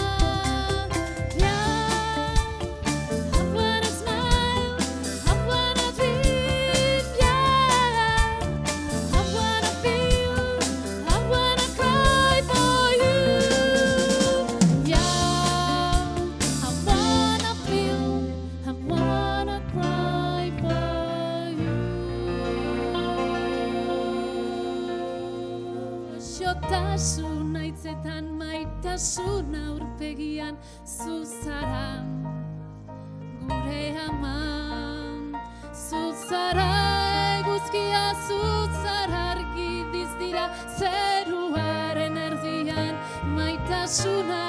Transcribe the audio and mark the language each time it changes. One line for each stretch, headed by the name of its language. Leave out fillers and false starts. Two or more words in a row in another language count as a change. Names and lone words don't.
English: Yeah, I wanna smile, I wanna dream, yeah, I wanna feel, I wanna cry for you. Yeah, I wanna feel, I wanna cry for you.
Basque: Xotasuna hitzetan, maitasuna aurpegian, zu zara gure ama. Zu zara eguzkia, zu zara argi dizdira, zeruaren erdian maitasuna.